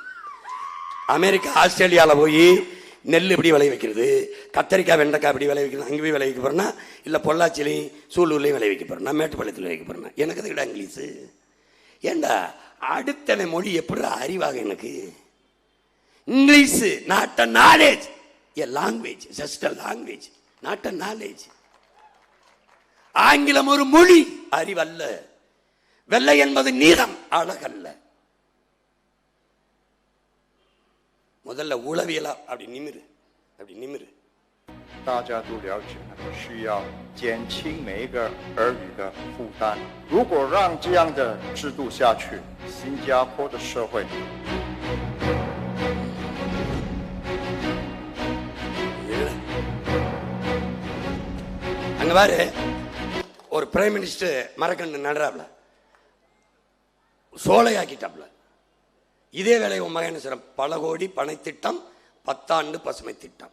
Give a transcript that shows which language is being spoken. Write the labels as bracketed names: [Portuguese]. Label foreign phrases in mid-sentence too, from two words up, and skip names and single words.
[Tamil] அமெரிக்கா ஆஸ்திரேலியாவில் போய் நெல் இப்படி விளை வைக்கிறது, கத்தரிக்காய் வெண்டைக்காய் இப்படி விளை வைக்கிறது, அங்கே போய் விளை வைக்க போறேன்னா, இல்லை பொள்ளாச்சிலையும் சூலூர்லையும் விளை வைக்க போறேன்னா, மேட்டுப்பாளையத்தில் வைக்க போறேன்னா, எனக்கு அதுக்கிட்ட இங்கிலீஷு ஏண்டா? அடுத்த மொழி எப்படி அறிவாக எனக்கு? [English] English not a knowledge, a language, just a language, not a knowledge. [Tamil] ஆங்கிலம் ஒரு மொழி, அறிவல்ல. வெள்ளை என்பது நீளம், அழகல்ல. முதல்ல உளவியலா அப்படி நிமிரு, அப்படி நிமிரு. [Chinese] 大家都了解了，需要减轻每一个儿女的负担。如果让这样的制度下去，新加坡的社会 [Tamil] அங்க பாரு, ஒரு [English] prime minister [Tamil] மரக்கண்டு நடுறாப்ல, சோலையாக்கிட்டாப்ல. இதே வேலை உன் மகன் சிறம் பல கோடி பனை திட்டம், 10 ஆண்டு பசுமை திட்டம்.